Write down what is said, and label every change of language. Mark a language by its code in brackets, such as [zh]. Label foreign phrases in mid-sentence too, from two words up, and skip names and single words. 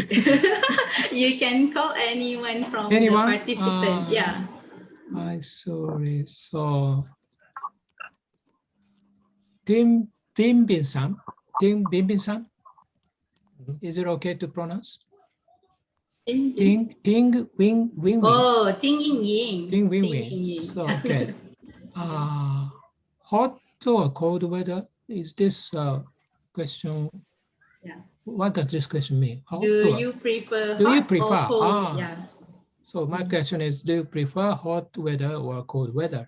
[en] you can call anyone from Anyone? the participant. Yeah. I sorry. So Tim Bimbin-san. Tim Bimbin-san. Is it okay to pronounce? Ting Wing Wing. Oh, Ting Ying Ying. Ting Wing Ting Wing. Ying Ying. So okay. Hot or cold weather? Is this question? Yeah. What does this question mean? Hot Do or- you prefer Do you hot prefer? or cold? Yeah. So my question is, do you prefer hot weather or cold weather?